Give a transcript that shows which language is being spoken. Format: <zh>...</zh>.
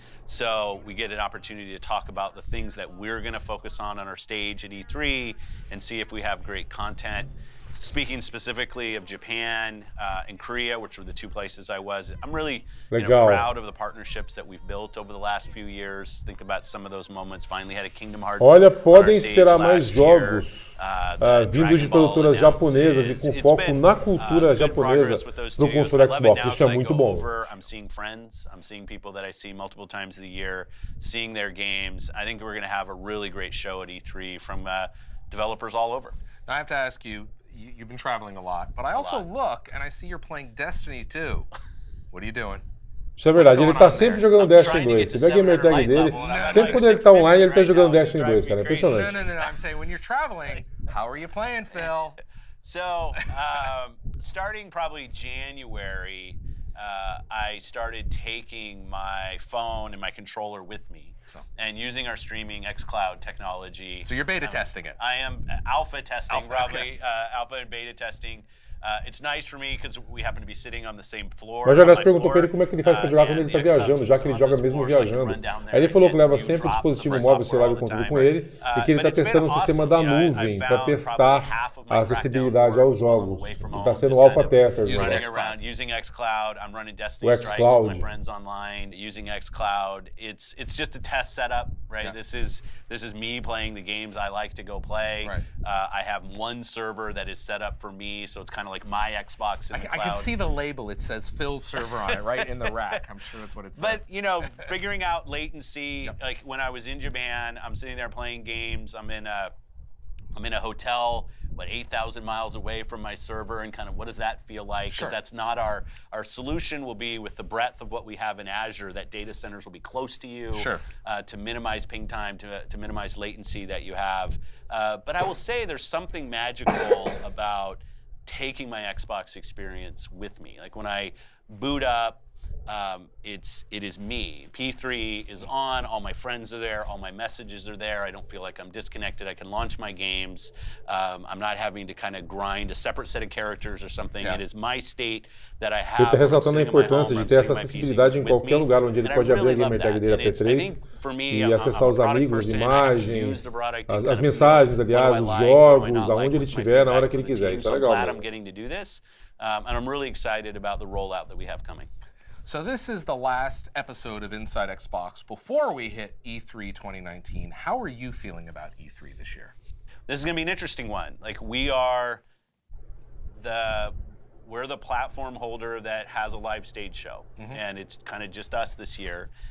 <en>So we get an opportunity to talk about the things that we're going to focus on our stage at E3 and see if we have great content. Speaking specifically of Japan and Korea, which were the two places I was, I'm really proud of the partnerships that we've built over the last few years. Think about some of those moments. Finally had a Kingdom Hearts.</en> <pt>Olha, podem esperar mais jogos vindos de produtoras japonesas e com foco na cultura japonesa no console Xbox. Isso é muito bom.</pt> <en>I'm seeing friends. I'm seeing people that I see multiple times a year, seeing their games. I think we're going to have a really great show at E3 from developers all over. Now, I have to ask you, you've been traveling a lot, but I also look and I see you're playing Destiny 2. What are you doing?</en> <pt>Isso é verdade, ele tá sempre jogando Destiny 2. Você vê a gamer tag dele, sempre quando ele tá online, ele tá jogando Destiny 2, cara. É impressionante.</pt> <en>No, I'm saying when you're traveling, how are you playing, Phil? So, starting probably January, I started taking my phone and my controller with me and using our streaming xCloud technology. So you're beta testing it? I am alpha testing, probably, alpha and beta testing. It's nice for me because we happen to be sitting on the same floor.</en> <pt>Mas já perguntou pra ele como é que ele faz pra jogar quando ele tá viajando, já que ele joga mesmo viajando. Aí ele falou que leva sempre o dispositivo móvel, celular e controle com ele, e que ele tá testando um sistema da nuvem para testar a acessibilidade aos jogos. Ele tá sendo alpha tester.</pt> <en>Using xCloud, I'm running Destiny Strikes with my friends online, using xCloud. It's just a test setup, right? This is me playing the games I like to go play. I have one server that is set up for me, so it's kind of like my Xbox in the cloud. I can see the label. It says Phil's server on it, right in the rack. I'm sure that's what it says. But, you know, figuring out latency, like when I was in Japan, I'm sitting there playing games. I'm in a hotel, 8,000 miles away from my server, and kind of what does that feel like? Because that's not our solution will be with the breadth of what we have in Azure, that data centers will be close to you to minimize ping time, to minimize latency that you have. But I will say there's something magical about taking my Xbox experience with me. Like when I boot up, it is me. P3 is on, all my friends are there, all my messages are there. I don't feel like I'm disconnected. I can launch my games. I'm not having to kind of grind a separate set of characters or something. It is my state that I have.</en> <pt>Ele está ressaltando a importância de ter essa acessibilidade em qualquer lugar onde ele pode abrir a gamer tag dele a P3 e acessar os amigos, imagens, as mensagens, aliás, os jogos, aonde ele estiver, na hora que ele quiser. Isso é legal.</pt> <en>I'm getting to do this, and I'm really excited about the rollout that we have coming. So this is the last episode of Inside Xbox before we hit E3 2019. How are you feeling about E3 this year? This is going to be an interesting one. Like we're the platform holder that has a live stage show, and it's kind of just us this year.</en>